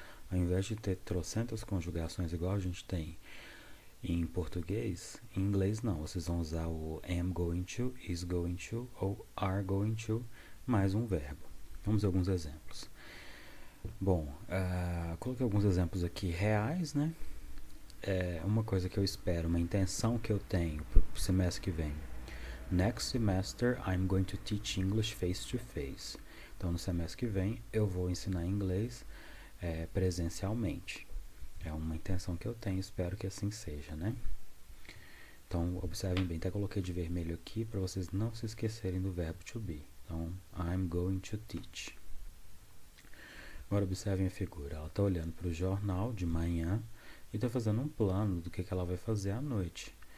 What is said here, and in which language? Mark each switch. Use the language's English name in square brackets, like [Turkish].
[Portuguese] Ao invés de ter trocentas conjugações igual a gente tem em português, em inglês não, vocês vão usar o am going to, is going to, ou are going to, mais um verbo. Vamos ver alguns exemplos. Bom, coloquei alguns exemplos aqui reais, né? Uma coisa que eu espero, uma intenção que eu tenho para o semestre que vem. [English] Next semester, I'm going to teach English face to face. [Portuguese] Então, no semestre que vem, eu vou ensinar inglês presencialmente. É uma intenção que eu tenho, espero que assim seja, né? Então, observem bem, até coloquei de vermelho aqui para vocês não se esquecerem do verbo to be. Então, [English] I'm going to teach. [Portuguese] Agora observem a figura, ela está olhando para o jornal de manhã e está fazendo um plano do que ela vai fazer à noite.